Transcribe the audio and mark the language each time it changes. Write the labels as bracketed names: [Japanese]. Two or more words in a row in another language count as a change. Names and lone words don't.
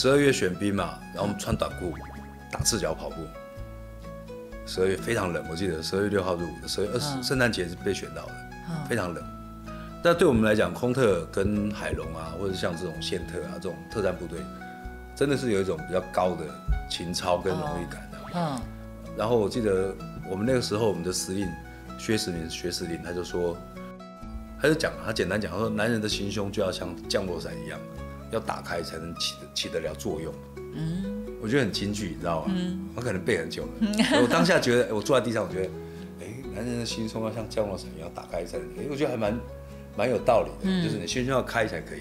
[Chinese] 12 月選兵嘛，然後我們穿短褲，打赤腳跑步。12月非常冷，我記得12月6號入伍的，12月20聖誕節是被選到的，非常冷。但對我們來講，空特跟海龍啊，或者像這種憲特啊，這種特戰部隊，真的是有一種比較高的情操跟榮譽感的。然後我記得我們那個時候，我們的司令薛石林，他就說， 他就讲，他简单讲，他说男人的心胸就要像降落伞一样，要打开才能起得了作用。我觉得很金句，你知道吗？我可能背很久了。我当下觉得，我坐在地上，我觉得，男人的心胸要像降落伞一样打开才能，我觉得还蛮有道理的，就是你心胸要开才可以。